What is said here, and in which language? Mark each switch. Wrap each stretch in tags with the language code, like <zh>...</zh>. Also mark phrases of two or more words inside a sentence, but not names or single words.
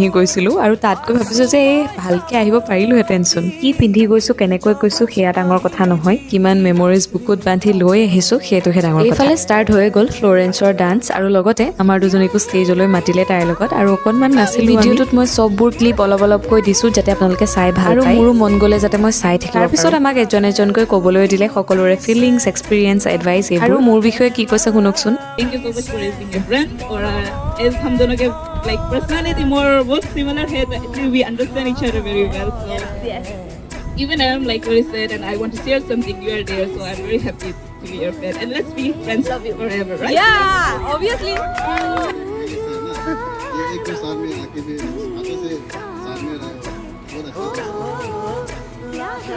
<as>গৈছিলোঁ আৰু তাতকৈ ভাবিছোঁ যে এই ভালকৈ আহিব পাৰিলোহেঁতেনচোন কি পিন্ধি গৈছোঁ কেনেকৈ গৈছোঁ সেয়া ডাঙৰ কথা নহয় কিমান মেমৰিজ বুকুত বান্ধি লৈ আহিছোঁ সেইটোহে ডাঙৰ কথা এইফালে ষ্টাৰ্ট হৈ গ'ল ফ্লৰেন্সৰ ডান্স আৰু লগতে আমাৰ দুজনীকো ষ্টেজলৈ মাতিলে তাইৰ লগত আৰু অকণমান নাছিলোঁ ভিডিঅ'টোত মই চববোৰ ক্লিপ অলপ অলপকৈ দিছোঁ যাতে আপোনালোকে চাই ভাল আৰু মোৰো মন গ'লে যাতে মই চাই থাকিম তাৰপিছত আমাক এজনকৈ ক'বলৈ দিলে সকলোৰে</as> <en>feelings experience advice</en> <as>আৰু মোৰ বিষয়ে কি কৈছে শুনকচোন</as> <en>Thank you so much for raising your friend और as</en> <hi>हम दोनों के</hi> <en>like personality more बहुत similar है actually we understand each other very well so yes even I'm like very sad and I want to share something you are there so I'm very happy to be your friend and let's be friends forever right Yeah obviously</en> <hi>एक तो साल में आके भी आगे से साल में रहे बहुत अच्छा</hi>